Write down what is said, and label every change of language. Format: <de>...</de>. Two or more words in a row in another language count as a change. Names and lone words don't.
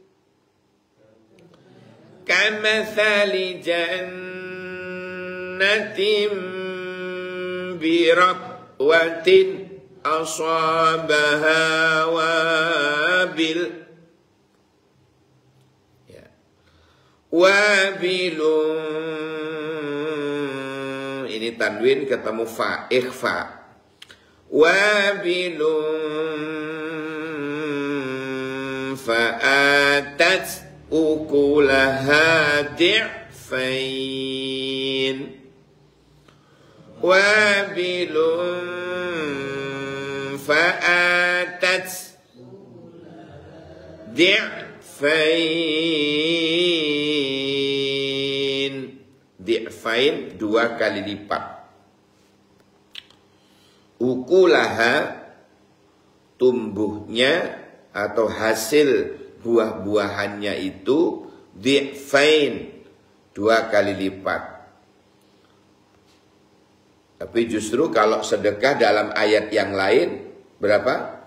<ar>كمثل جنة بربوة أصابها وابل. Wabilun,</ar> <id>ini tanwin ketemu fa, ikhfa.</id> <ar>وابل فآتت أكلها ضعفين. وابل فآتت ضعفين.</ar> <id>Di'fain 2 kali lipat. Ukulaha tumbuhnya atau hasil buah-buahannya itu di'fain 2 kali lipat. Tapi justru kalau sedekah dalam ayat yang lain berapa?</id>